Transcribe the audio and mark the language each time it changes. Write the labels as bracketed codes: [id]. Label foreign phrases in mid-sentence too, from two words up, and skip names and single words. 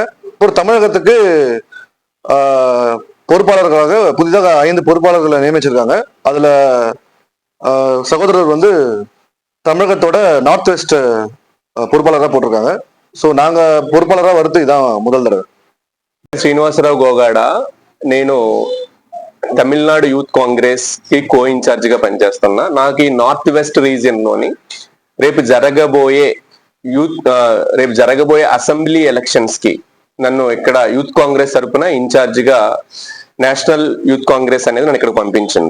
[ta] ஒரு தமிழகத்துக்கு பொறுப்பாளர்களாக புதிதாக 5 பொறுப்பாளர்களை நியமிச்சிருக்காங்க. அதுல சகோதரர் வந்து தமிழகத்தோட [en] north west [ta] பொறுப்பாளராக போட்டிருக்காங்க. ஸோ நாங்க பொறுப்பாளராக வருது இதான் முதல் தடவை. [te] శ్రీనివాసరావు గోగాడ. నేను తమిళనాడు యూత్ కాంగ్రెస్ కి [en] co incharge [te] గా పనిచేస్తున్నా. నాకు ఈ [en] north west region [te] లోని రేపు జరగబోయే [en] assembly elections [te] కి నన్ను ఇక్కడ యూత్ కాంగ్రెస్ తరపున ఇన్ఛార్జ్ గా నేషనల్ యూత్ కాంగ్రెస్ అనేది నన్ను ఇక్కడ పంపించింది.